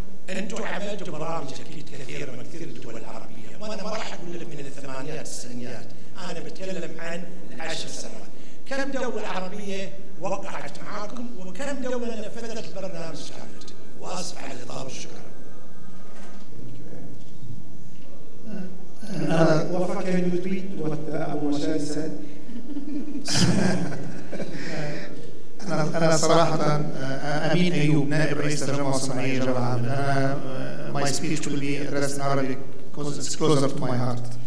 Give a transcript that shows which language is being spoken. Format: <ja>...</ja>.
<ar>انتم عملتوا برامج اكيد كثيره من كثير الدول العربيه، وانا ما راح اقول لك من الثمانينات التسعينيات، انا بتكلم عن 10 سنوات. كم دولة عربية وقعت معاكم وكم دولة نفذت البرنامج كامل؟ واسف على الإطالة والشكر.</ar> <en>Wafa, can you repeat what Abu Mashari said?</en> <ar>أنا صراحة أمين أيوب نائب رئيس الترجمة الصناعية جبل عامل.</ar> <en>أنا my speech will be addressed in Arabic because it's closer to my heart.</en>